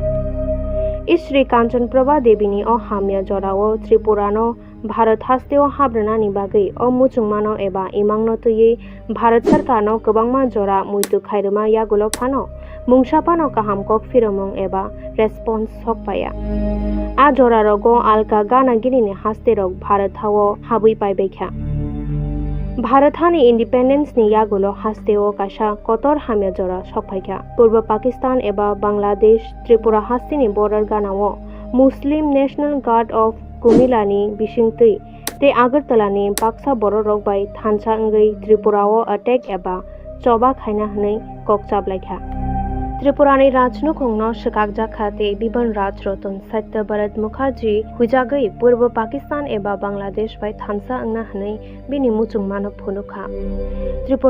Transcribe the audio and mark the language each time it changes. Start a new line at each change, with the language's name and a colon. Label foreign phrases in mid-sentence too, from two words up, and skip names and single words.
Kok Borok: इश्री कांचन प्रभा देवीनि अ हामिया जराओ त्रिपुरानो भारत हास्तेओ हाब्रनानि बागै अ मुचुंमानो एबा इमांनो तयै भारत सरकारनो गोबांमा जरा मुइतु खायरमा यागुलो फानो मुंसापानो काहाम कक फिरमों एबा रेस्पॉन्स सकपाया आ जरा रगो आलका गानागिरिनि हास्ते रग भारत हावो हाबुई पाइबायखा भारत हानि इंडिपेंडेंस नि यागुलो हास्तेओ काशा कतर हामिया जरा सकपायखा पूर्व पाकिस्तान एबा बांग्लादेश त्रिपुरा हास्तेनि बॉर्डर गानाओ मुस्लिम नेशनल गार्ड ऑफ कुमिलानि बिसिंतै ते आगरतलानि बाक्सा बर रकबाय थानसा अंगै त्रिपुराओ अटैक एबा चबा खायना हनै ककचाबलायखा त्रिपुरानि राजनुखुंनो शिकाक जाखा ते बिबन राज रतन सत्यव्रत मुखर्जी हुजागै पूर्व पाकिस्तान एबा बांग्लादेश बाय थानसा अंगना हनै बिनि मुचुंमानो फुनुखा त्रिपुरा